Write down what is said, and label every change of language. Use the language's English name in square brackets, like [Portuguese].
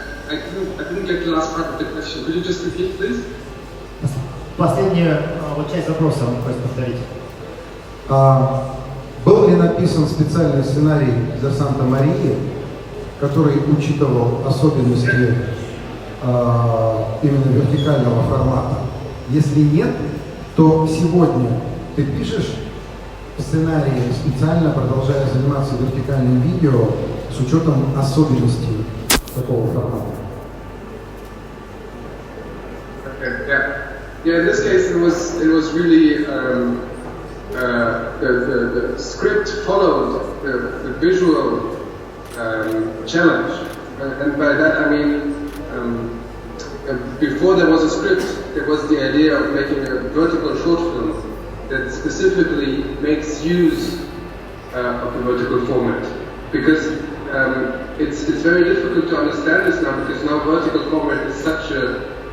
[English] I didn't get the last part of the question. Could you just repeat, please? [Russian] Последнюю часть вопроса он хочет повторить. Был ли написан специальный сценарий для «Санта-Марии», который учитывал особенности именно вертикального формата? Если нет, то сегодня ты пишешь сценарий, специально продолжая заниматься вертикальным видео с учетом особенностей такого формата? [English] Yeah, in this case it was really the script followed the visual challenge, and by that I mean before there was a script, there was the idea of making a vertical short film that specifically makes use of the vertical format, because it's very difficult to understand this now, because now vertical format is such a